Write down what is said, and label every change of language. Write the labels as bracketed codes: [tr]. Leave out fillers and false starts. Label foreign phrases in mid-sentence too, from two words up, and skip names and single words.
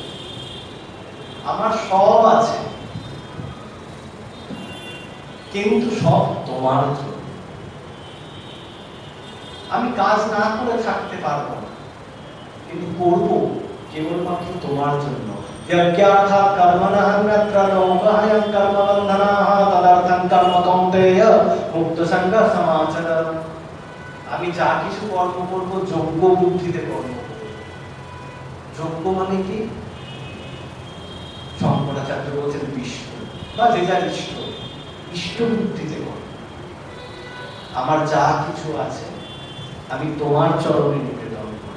[bn] আমার সব আছে, কিন্তু সব তোমার জন্য। আমি কাজ না করে থাকতে পারবো না, কিন্তু করবো কেবলমাত্র তোমার জন্য। [sa] यज्ञार्थाः कर्मणः अन्यत्र लोकः कर्मबन्धनाः तदर्थं कर्म कौन्तेय मुक्तसङ्गः समाचर। [bn] আমি যা কিছু কর্ম করব যোগ্য বুদ্ধিতে কর্ম করব। যোগ্য মানে কি? শঙ্করাচার্য বলছেন বিষ্ণু বা যে যার ইষ্ট, ইষ্ট বুদ্ধিতে করব। আমার যা কিছু আছে আমি তোমার চরণে নিবেদন করব।